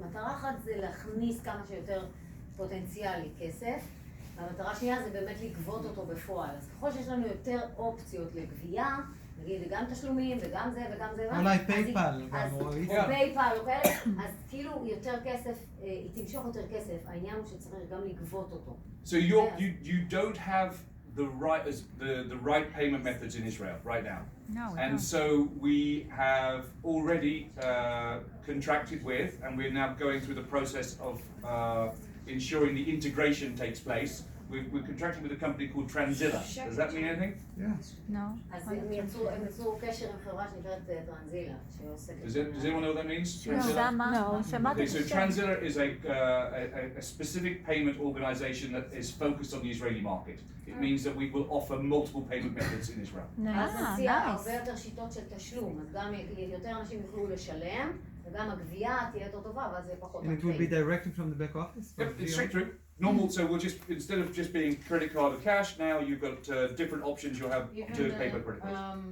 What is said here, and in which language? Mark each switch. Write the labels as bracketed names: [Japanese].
[Hebrew] מטרה אחת זה להכניס כמה שיותר פוטנציאלי כסף, והמטרה השנייה זה באמת לגבות אותו בפועל. אז ככל שיש לנו יותר אופציות לגבייה, נגיד גם תשלומים וגם זה וגם זה, אולי פייפל, או פייפל או כאלה, אז כאילו יותר כסף, היא תמשוך יותר כסף, העניין הוא שצריך גם לגבות אותו. [English] So you don't have the right payment methods in Israel right now. No, we And don't. so we have already contracted with, and we're now going through the process of ensuring the integration takes place. We're contracting with a company called Transilla. Does that mean anything? Yeah. No. [Hebrew] אז הם יצרו קשר עם חברה שנקראת טרנזילה, שעוסקת. [English] Does anyone know what that means? No, [Hebrew] שמעתי. [English] Okay, so Transilla is a specific payment organization that is focused on the Israeli market. It means that we will offer multiple payment methods in Israel. [Hebrew] אז נציע [English] nice. [Hebrew] הרבה יותר שיטות של תשלום, אז גם יותר אנשים יוכלו לשלם, וגם הגבייה תהיה יותר טובה, ואז זה פחות [English] And it will be [Hebrew] עקבי. [English] directed from the back office? Yep, it's straight through. Normal, so we'll just, instead of just being credit card or cash, now you've got different options. You'll have to pay by credit cards.